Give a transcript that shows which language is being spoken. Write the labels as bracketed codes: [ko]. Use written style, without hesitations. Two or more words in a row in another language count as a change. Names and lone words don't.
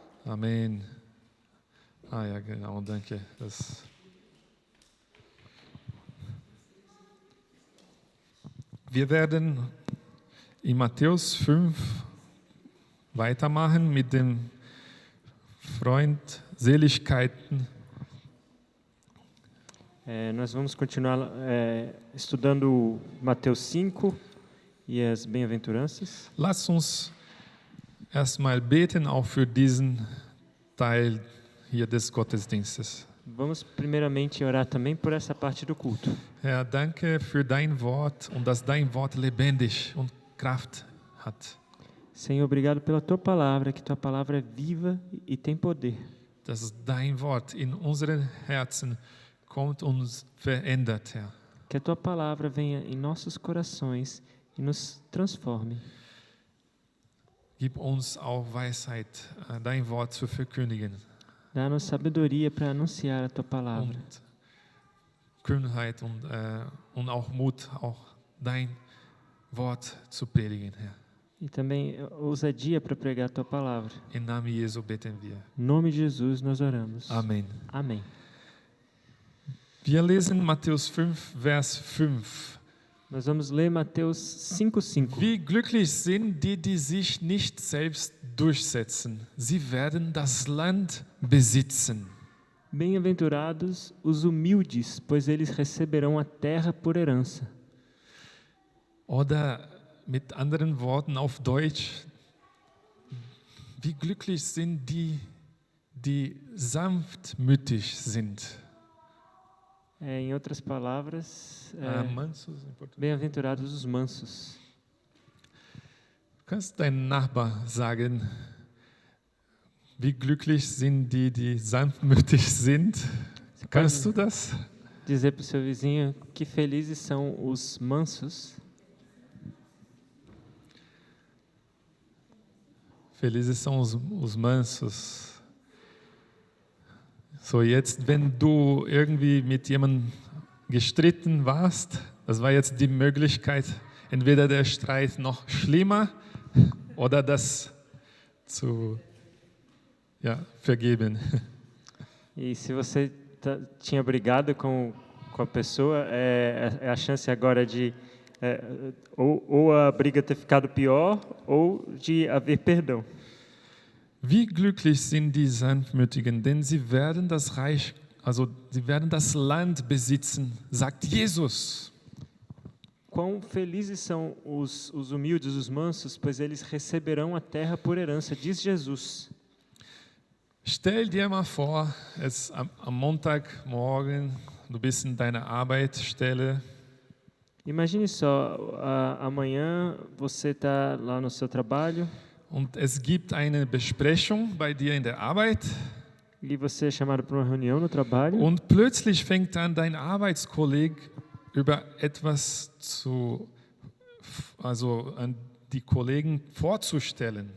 [de] Amen. Ah ja, genau, danke. Wir werden in Matthäus 5 weitermachen mit den Freundseligkeiten. [pt] Nós vamos continuar estudando Mateus 5 e as bem-aventuranças. [de] Lass uns erstmal beten, auch für diesen Teil hier des Gottesdienstes. [pt] Vamos primeiramente orar também por essa parte do culto. [de] Herr, danke für dein Wort und dass dein Wort lebendig und Kraft hat. [pt] Senhor, obrigado pela Tua palavra, que Tua palavra é viva e tem poder. [de] Dass dein Wort in unseren Herzen kommt und uns verändert, Herr. [pt] Que a Tua palavra venha em nossos corações e nos transforme. [de] Gib uns auch Weisheit, dein Wort zu verkündigen. [pt] Dá-nos sabedoria para anunciar a Tua palavra. [de] Und Kühnheit und auch Mut, auch dein Wort zu predigen, Herr. [pt] E também ousadia para pregar a Tua palavra. [de] Im Namen Jesu beten wir. [pt] Em nome de Jesus nós oramos. [de] Amen. [pt] Amém. [de] Wir lesen Matthäus 5, Vers 5. [pt] Nós vamos ler Mateus 5:5. [de] Wie glücklich sind die, die sich nicht selbst durchsetzen. Sie werden das Land besitzen. [pt] Bem-aventurados os humildes, pois eles receberão a terra por herança. [de] Oder mit anderen Worten auf Deutsch, wie glücklich sind die, die sanftmütig sind. [pt] Em outras palavras, Mansos em português. bem-aventurados os mansos. [de] Du kannst deinem Nachbar sagen, wie glücklich sind die, die sanftmütig sind. Kannst du das? [pt] Dizer para o seu vizinho que felizes são os mansos. Felizes são os mansos. [de] So, jetzt, wenn du irgendwie mit jemandem gestritten warst, das war jetzt die Möglichkeit, entweder der Streit noch schlimmer oder das zu vergeben. [pt] E se você tinha brigado com a pessoa, é a chance agora de ou a briga ter ficado pior ou de haver perdão. [de] Wie glücklich sind die Sanftmütigen, denn sie werden das Land besitzen, sagt Jesus. [pt] Quão felizes são os humildes, os mansos, pois eles receberão a terra por herança, diz Jesus. [de] Stell dir mal vor, es am Montagmorgen, du bist in deiner Arbeitsstelle. [pt] Imagine só, amanhã você está lá no seu trabalho. [de] Und es gibt eine Besprechung bei dir in der Arbeit. [pt] E você é chamado para uma reunião no trabalho. [de] Und plötzlich fängt dann dein Arbeitskollege über etwas an die Kollegen vorzustellen.